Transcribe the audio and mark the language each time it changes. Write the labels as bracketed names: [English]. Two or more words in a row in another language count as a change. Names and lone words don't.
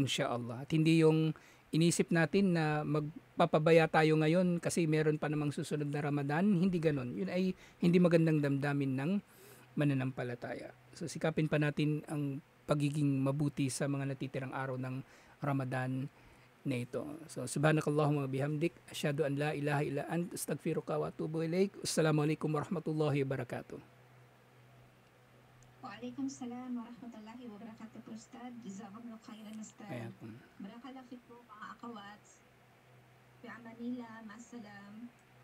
[Filipino] At hindi yung inisip natin na magpapabaya tayo ngayon kasi meron pa namang susunod na Ramadan. Hindi ganon. Yun ay hindi magandang damdamin ng mananampalataya. So sikapin pa natin ang pagiging mabuti sa mga natitirang araw ng Ramadan na ito. [Arabic] So سبحانك اللهم بحمدك أشهد أن لا إله إلا أنت أستغفرك وأتوب إليك. السلام عليكم ورحمة الله وبركاته. وعليكم السلام ورحمة الله وبركاته أستاذ. جزاكم الله خيرا أستاذ. بارك الله فيكم, [Filipino] mga akawats. [Arabic] في أمان الله مع السلامة.